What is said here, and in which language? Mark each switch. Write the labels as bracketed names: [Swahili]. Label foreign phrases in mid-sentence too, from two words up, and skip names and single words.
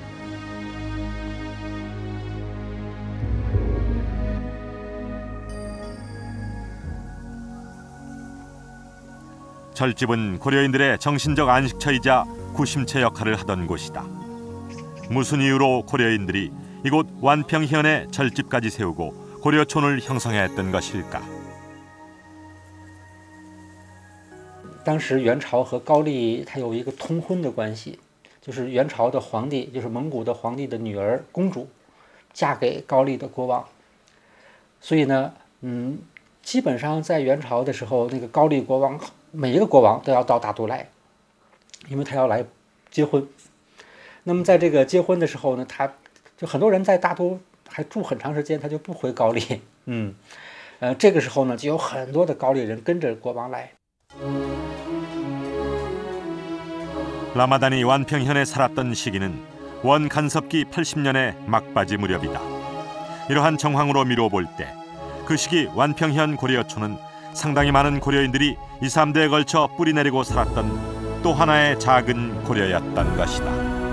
[Korean] 절집은 고려인들의 정신적 안식처이자 구심체 역할을 하던 곳이다. 무슨 이유로 고려인들이 이곳 완평현에 절집까지 세우고 고려촌을 형성했던 것일까? [Chinese] 当时元朝和高丽它有一个通婚的关系，就是元朝的皇帝，就是蒙古的皇帝的女儿公主，嫁给高丽的国王。所以呢，基本上在元朝的时候，那个高丽国王每一个国王都要到大都来，因为他要来结婚。那么在这个结婚的时候呢，他就很多人在大都还住很长时间，他就不回高丽。这个时候呢，就有很多的高丽人跟着国王来。 [Korean] 라마단이 완평현에 살았던 시기는 원 간섭기 80년의 막바지 무렵이다. 이러한 정황으로 미뤄볼 때 그 시기 완평현 고려촌은 상당히 많은 고려인들이 2, 3대에 걸쳐 뿌리내리고 살았던 또 하나의 작은 고려였던 것이다.